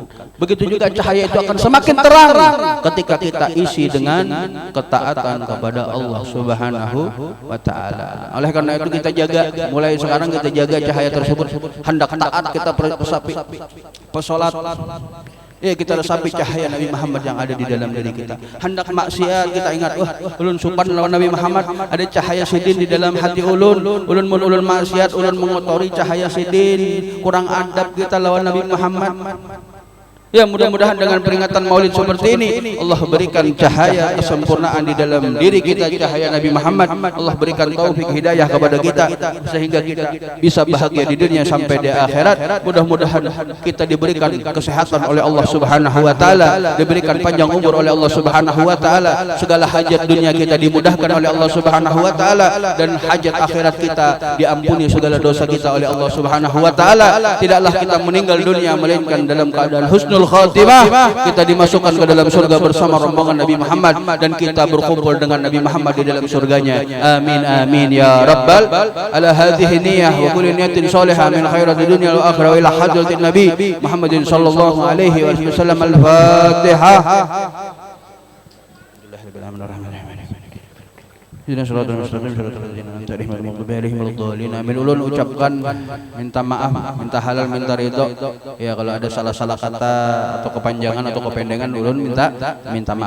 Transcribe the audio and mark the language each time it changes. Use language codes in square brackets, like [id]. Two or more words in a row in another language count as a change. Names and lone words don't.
[id] Begitu juga cahaya itu akan semakin terang ketika kita isi dengan ketaatan kepada Allah [ar] سبحانه وتعالى. [id] Oleh karena itu kita jaga, mulai sekarang kita jaga cahaya tersebut. Hendak taat kita pesolat, kita resapi cahaya Nabi Muhammad yang ada di dalam diri kita. [bjn] Hendak maksiat kita ingat, ulun supan lawan Nabi Muhammad, ada cahaya sidin di dalam hati ulun maksiat, ulun mengotori cahaya sidin, kurang adab kita lawan Nabi Muhammad. [id] Ya, mudah-mudahan dengan peringatan Maulid seperti ini Allah berikan cahaya kesempurnaan di dalam diri kita, cahaya Nabi Muhammad. Allah berikan taufik hidayah kepada kita sehingga kita bisa bahagia di dunia sampai di akhirat. Mudah-mudahan kita diberikan kesehatan oleh Allah [ar] سبحانه وتعالى, [id] diberikan panjang umur oleh Allah [ar] سبحانه وتعالى, [id] segala hajat dunia kita dimudahkan oleh Allah [ar] سبحانه وتعالى, [id] dan hajat akhirat kita diampuni segala dosa kita oleh Allah [ar] سبحانه وتعالى. [id] Tidaklah kita meninggal dunia melainkan dalam keadaan [ar] حسن الخاتمة, [id] kita dimasukkan ke dalam surga bersama rombongan Nabi Muhammad, dan kita berkumpul dengan Nabi Muhammad di dalam surganya. [ar] آمين آمين يا رب العلى هذه نية وكل نية صالحة من خيرات الدنيا والآخرة إلى حضرة النبي محمد صلى الله عليه وسلم. [id] Al-Fatihah. Amin. [bjn] Ulun ucapkan minta maaf, minta halal, minta ridho. [id] Ya, kalau ada salah-salah kata atau kepanjangan atau kependengan, ulun minta maaf.